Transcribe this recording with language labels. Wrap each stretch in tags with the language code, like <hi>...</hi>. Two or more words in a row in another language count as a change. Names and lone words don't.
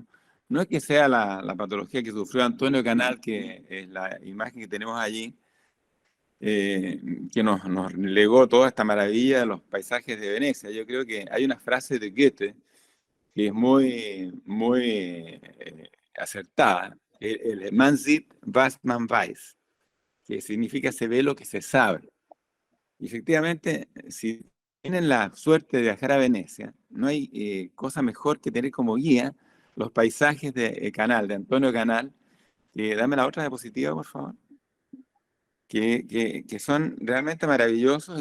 <es>No es que sea la patología que sufrió Antonio Canal, que es la imagen que tenemos allí, eh, que nos legó toda esta maravilla de los paisajes de Venecia. Yo creo que hay una frase de Goethe que es muy acertada.</es> <de>El Man sieht, was man weiß,</de> <es>que significa se ve lo que se sabe. Y efectivamente, si tienen la suerte de viajar a Venecia, no hay cosa mejor que tener como guía los paisajes de Canal, de Antonio Canal. Dame la otra diapositiva, por favor. Que son realmente maravillosos.</es>